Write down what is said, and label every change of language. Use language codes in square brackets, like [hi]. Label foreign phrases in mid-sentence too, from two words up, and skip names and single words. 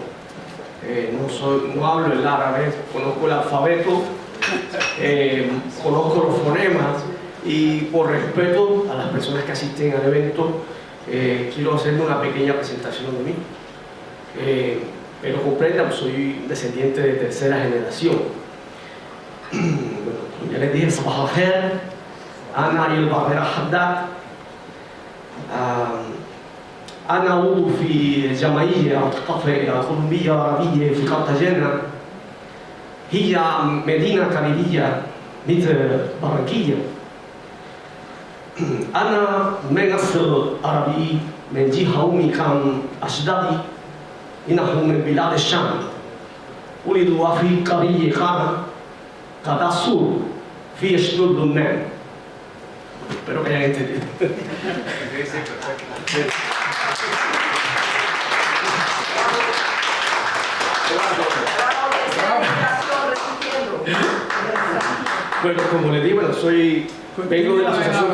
[es] No hablo el árabe, conozco el alfabeto, conozco los fonemas, y por respeto a las personas que asisten al evento, quiero hacerle una pequeña presentación de mí. Pero comprendan, soy descendiente de tercera generación. Bueno, ya les dije, [ar] صباح الخير, أنا الباقر حداد. أنا عضو في جمعية ثقافية كولومبية عربية في قرطاجنة. هي مدينة كاريبية مثل برانكيليا. أنا من أصل عربي، من جهة أمي كان أجدادي إنهم من بلاد الشام. ولدوا في قرية كداسور في شمال لبنان. [es] Espero que hayan entendido. Bueno, como les digo, vengo de la asociación.